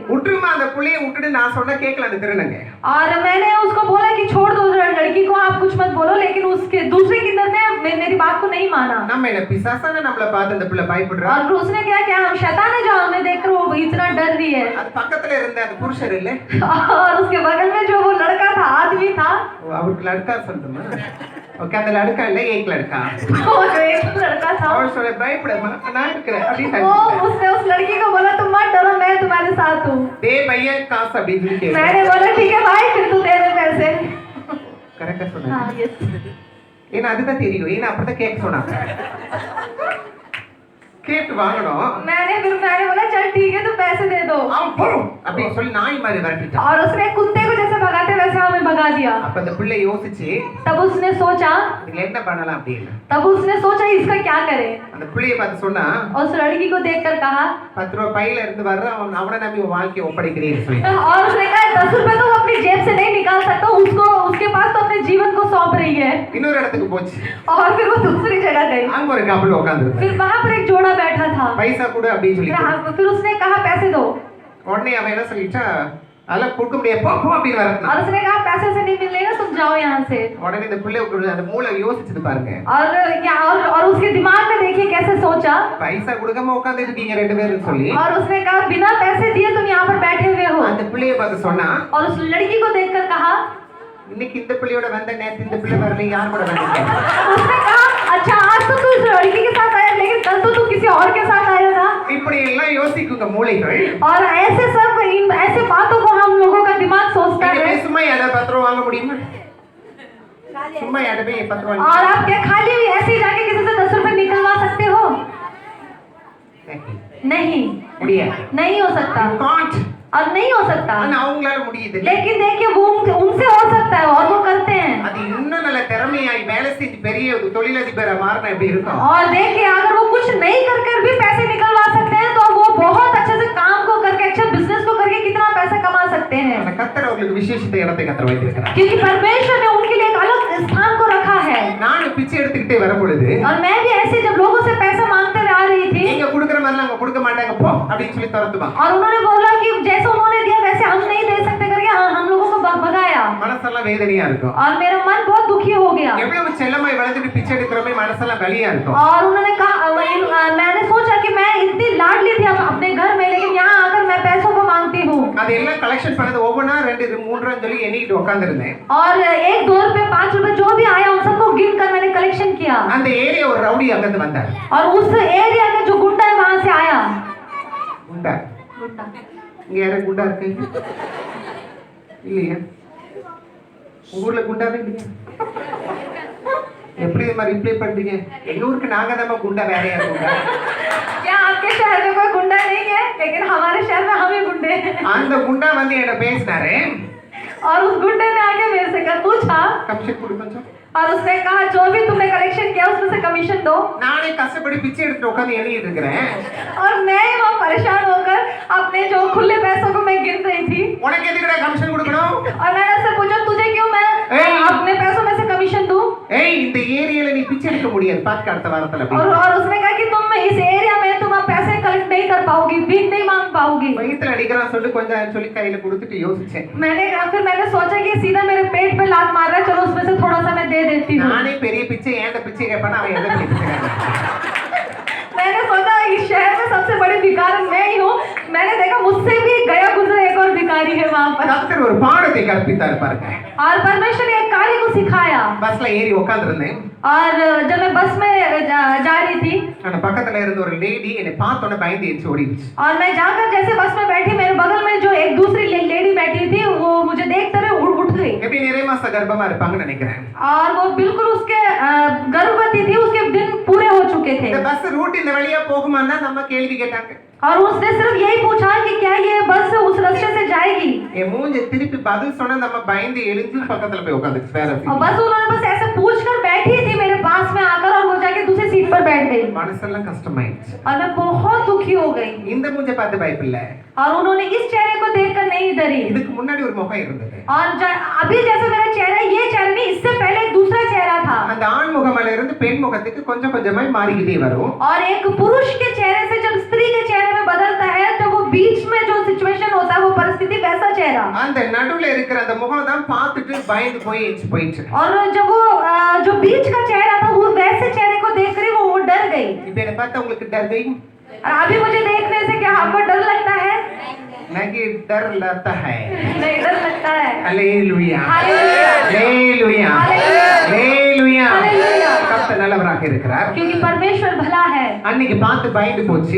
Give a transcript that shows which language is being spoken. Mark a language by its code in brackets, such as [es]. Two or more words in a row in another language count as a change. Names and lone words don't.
[ta] விட்டுருமா அந்த புள்ளைய விட்டுட்டு நான் சொன்னா கேட்கல அந்த திருநங்க. [hi] और मैंने उसको बोला कि छोड़ दो लड़की को, आप कुछ मत बोलो, लेकिन उसके दूसरे किन्नर ने मेरी बात को नहीं माना। [ta] நம்ம என்ன பிசாசான நம்மள பார்த்து அந்த பிள்ளை பயப்படுறா. [hi] और उसने क्या किया, हम शैतान है जो हमें देखकर वो इतना डर रही है। [ta] அது பக்கத்துல இருந்த அந்த புருஷர் இல்ல, [hi] और उसके बगल में जो वो लड़का था, आदमी था, [ta] அவருக்கு लड़का சொல்லணுமா? ஓகே, அந்த लड़का இல்ல, [hi] एक लड़का. वो जो एक लड़का था, [ta] அவர் சொல்ல பயப்படமா நான் இருக்கிறேன் அப்படி [hi] वो [ta] சொல்லிட்டாரு. [hi] उसने उस लड़की को बोला तुम मत डरो, मैं तुम्हारे साथ हूँ। दे भैया काश [ta] அப்படி சொல்லி [hi] मैंने बोला ठीक है भाई, फिर तू दे दे पैसे। [ta] கரெக்ட்டா சொன்னீங்க. [hi] हाँ यस। [ta] ஏன்னா அதுதான் தெரியும், ஏன்னா அப்படிதான் கேட்க சொன்னாங்க. கேட்டு வாங்கணும். [hi] मैंने बोला चल ठीक है तू पैसे दे दो। [ta] அவன் போ அப்படின்னு சொல்லி நாய் மாதிரி விரட்டிட்டான். [hi] और उसने कुत्ते को जैसे भगाते वैसे हमें भगा दिया। [ta] அப்ப அந்த பிள்ளை யோசிச்சு [hi] तब उसने सोचा [ta] இதுல என்ன பண்ணலாம் அப்படின்னு. [hi] इसका क्या करें। [ta] அந்த பிள்ளையை பார்த்து சொன்னா, [hi] उस लड़की को देखकर कहा [ta] 10 ரூபாய் பையில இருந்து வர்ற அவனை நம்பி உன் வாழ்க்கையை ஒப்படைக்கிறேன்னு சொல்லி. [hi] और उसने कहा 10 रुपए तो वो अपनी जेब से नहीं निकाल सकता, उसको उसके पास तो अपने जीवन को सौंप रही है। [ta] இன்னொரு இடத்துக்கு போச்சு. [hi] और फिर वो दूसरी जगह गई। [ta] அங்க ஒரு கப்பல் உட்கார்ந்திருந்தாங்க. [hi] फिर वहां पर एक जोड़ा बैठा था। [ta] பைசா கொடு அப்படி சொல்லி. [hi] फिर उसने कहा पैसे दो। [ta] உடனே அவன் என்ன சொல்லிட்டா, அதெல்லாம் கொடுக்க முடியாது போ போ அப்படின்னு வரணும். [hi] और उसने कहा पैसे से नहीं मिलेगा, तुम जाओ यहाँ से। [ta] உடனே இந்த பிள்ளை அந்த மூளை யோசிச்சுது பாருங்க. [hi] और उसके दिमाग में देखिए कैसे सोचा। [ta] பைசா கொடுக்காம உட்கார்ந்து இருக்கீங்க ரெண்டு பேரும் சொல்லி. [hi] और उसने कहा बिना पैसे दिए तुम यहाँ पर बैठे हुए हो। [ta] அந்த பிள்ளையை பார்த்து சொன்னா, [hi] और उस लड़की को देखकर कहा [ta] இன்னைக்கு இந்த பிள்ளையோட வந்த நேத்து இந்த பிள்ளை வரல, யார் கூட வந்தீங்க? [hi] उसने कहा अच्छा आज तो तू इस लड़की के साथ आया, लेकिन कल तो तू किसी और के साथ आया था। [ta] இப்படி எல்லாம் யோசிக்குங்க மூளைகள். [hi] और ऐसे सब ऐसे बातों को हम लोगों का दिमाग सोचता [ta] நீங்க [hi] है। [ta] சும்மா யாரா 10 ரூபாய் வாங்க முடியுமா? சும்மா யாரா போய் 10 ரூபாய் [hi] और आप क्या खाली भी ऐसे ही जाके किसी से 10 रुपए निकलवा सकते हो? नहीं, [ta] முடியாது. [hi] नहीं हो सकता। [en] can't. [hi] और नहीं हो सकता। [ta] ஆனா அவங்களால முடியுது. [hi] लेकिन देखिए वो उनसे हो सकता है और वो करते हैं। [ta] அது இன்னும் நல்ல திறமையாய் வேலை செஞ்சு பெரிய ஒரு தொழிலதிபரா மாறினா எப்படி இருக்கும்? [hi] और देखिए अगर वो कुछ नहीं कर भी पैसे निकलवा सकते हैं तो वो बहुत अच्छे से काम को करके अच्छा बिजनेस को करके कितना पैसा कमा सकते हैं। [ta] அந்த கர்த்தர் அவங்களுக்கு விசேஷித்த இடத்தை கர்த்தர் வைத்திருக்கிறார். [hi] क्योंकि परमेश्वर ने उनके लिए एक अलग स्थान को रखा है। [ta] நான் பிச்சை எடுத்துக்கிட்டே வரும் பொழுது [hi] और मैं भी ऐसे जब लोगों से पैसा मांगते आ रही थी, [ta] நீங்க கொடுக்குற மாதிரி அவங்க கொடுக்க மாட்டாங்க போ அப்படின்னு சொல்லி துரத்துவாங்க. [hi] और उन्होंने बोला कि जैसे उन्होंने दिया वैसे हम नहीं दे सकते करके हम लोगों को भगाया। [ta] மனசெல்லாம் வேதனையா இருக்கும். [hi] और मेरा मन बहुत दुखी हो गया। [ta] எவ்வளவு செல்லமாய் வளர்ந்துட்டு பிச்சை எடுக்கிறோமே மனசெல்லாம் வலியா இருக்கும். [hi] और उन्होंने कहा मैंने सोचा कि मैं इतनी लाडली थी अपने घर में, लेकिन यहाँ आकर मैं पैसों को मांगती हूँ। [ta] அது எல்லாம் கலெக்ஷன் பண்ணது ஒவ்வொன்றா 2 3 சொல்லி எண்ணிட்டு உட்கார்ந்திருந்தேன். [hi] और 1 2 रुपए 5 रुपए जो भी आया उन सबको गिनकर मैंने कलेक्शन किया। [ta] அந்த ஏரியா ஒரு ரவுடி அங்கிருந்து வந்தார். [hi] और उस एरिया का जो गुंडा है वहां से आया। [ta] குண்டா இங்க யாரும் குண்டா இருக்கு இல்லையா? ஊர்ல குண்டாவே இல்லையா? எப்படி இது மாதிரி ரிப்ளை பண்றீங்க? எங்க ஊருக்கு நாங்க தான் குண்டா, வேற யாரும் குண்டா? [hi] क्या आपके शहर में कोई गुंडा नहीं है? लेकिन हमारे शहर में हम ही गुंडे हैं। [ta] அந்த குண்டா வந்து என்ன பேசினாரு. [hi] और उस गुंडे ने आके मेरे से पूछा, [ta] கமிஷன் கொடு கொஞ்சம். [hi] और उसने कहा जो भी तुमने कलेक्शन किया उसमें से कमीशन दो। [ta] நானே கஷ்டப்படி பிச்சை எடுத்து உட்கார்ந்து எண்ணிட்டு இருக்கிறேன். [hi] और मैं वहां परेशान होकर अपने जो खुले पैसों को मैं गिन रही थी। [ta] உனக்கு எதுக்குடா கமிஷன் கொடுக்கணும்? [hi] और मैंने उससे पूछा तुझे क्यों मैं अपने पैसों में से कमीशन दूं? [ta] ஏய் இந்த ஏரியால நீ பிச்சை எடுக்க முடியாது, பாத்துக்க அடுத்த வாரத்துல. [hi] और उसने कहा कि तुम इस एरिया में तुम अब पैसे कलेक्ट नहीं कर पाओगी, भीख नहीं मांग पाओगी। [ta] வயித்துல அடிக்கிறான் சொல்லி கொஞ்சம் சொல்லி கையில கொடுத்துட்டு யோசிச்சேன். [hi] फिर मैंने सोचा कि सीधा मेरे पेट पे लात मार रहा है, चलो उसमें से थोड़ा सा मैं दे देती हूँ। [ta] நானே பெரிய பிச்சை ஏன்டா பிச்சை கேட்பானா அவன் எதை பிச்சை [hi] मैंने सोचा इस शहर में सबसे बड़ी भिखारी मैं ही हूँ। मैंने देखा मुझसे भी गया गुजरा एक और भिखारी है वहाँ पर। [ta] கர்த்தர் ஒரு பாடத்தை கற்பித்தார் பாருங்க. [hi] और परमेश्वर ने एक कार्य को सिखाया। [ta] பஸ்ல ஏறி உட்கார்ந்திருந்தேன். [hi] और जब मैं बस में जा रही थी, [ta] அந்த பக்கத்துல இருந்த ஒரு லேடி என்னை பார்த்தோன்னே பயந்து எந்திரிச்சு ஓடிடுச்சு. [hi] और मैं जाकर जैसे बस में बैठी, मेरे बगल में जो एक दूसरी लेडी बैठी थी वो मुझे देखते हुए उठ गई। [ta] எப்படி நிறைய மாச கர்ப்பமா இருப்பாங்கன்னு நினைக்கிறேன். [hi] और वो बिल्कुल उसके गर्भवती थी, उसके दिन पूरे हो चुके थे। [ta] இந்த பஸ் ரூட் இந்த வழியா போகுமான்னா நம்ம கேள்வி கேட்டாங்க. [hi] और उसने सिर्फ यही पूछा कि क्या ये बस उस रास्ते से जाएगी। [ta] என் மூஞ்ச திருப்பி பதில் சொன்னா நம்ம பயந்து எழுந்து பக்கத்துல போய் உட்கார்ந்துச்சு. [hi] और बस उन्होंने बस ऐसे पूछकर बैठी थी मेरे पास में आकर, और वो जाके दूसरी सीट पर बैठ गई। [ta] மனசெல்லாம் கஷ்டமாயிடுச்சு [hi] और मैं बहुत दुखी हो गई [ta] இந்த மூஞ்ச பார்த்து பயப்பில்ல [hi] और उन्होंने इस चेहरे को देखकर नहीं डरी [ta] இதுக்கு முன்னாடி ஒரு முகம் இருந்தது [hi] और अभी जैसे मेरा चेहरा ये चेहरा नहीं इससे पहले एक दूसरा चेहरा था [ta] அந்த ஆண் முகமால இருந்து பெண் முகத்துக்கு கொஞ்சம் கொஞ்சமாய் மாறிக்கிட்டே வரும் [hi] और एक पुरुष के चेहरे से जब स्त्री के चेहरे में बदलता है तो वो बीच में जो सिचुएशन होता है वो परिस्थिति वैसा चेहरा [ta] அந்த நடுவுல இருக்கிற அந்த முகம் தான் பார்த்துட்டு பயந்து போய் எச்சு போயிடுச்சு [hi] और जब वो जो बीच का चेहरा था वो वैसे चेहरे को देख कर वो डर गई [ta] இப்ப என்ன பார்த்தா உங்களுக்கு [hi] डर गई और अभी मुझे देखने से क्या आपको डर लगता है नहीं डर लगता है नहीं डर लगता है हालेलुया हालेलुया हालेलुया हालेलुया हालेलुया [ta] கர்த்தர் நல்லவராக இருக்கிறார் [hi] क्योंकि परमेश्वर भला है [ta] அன்னைக்கு பார்த்து பயந்து போச்சு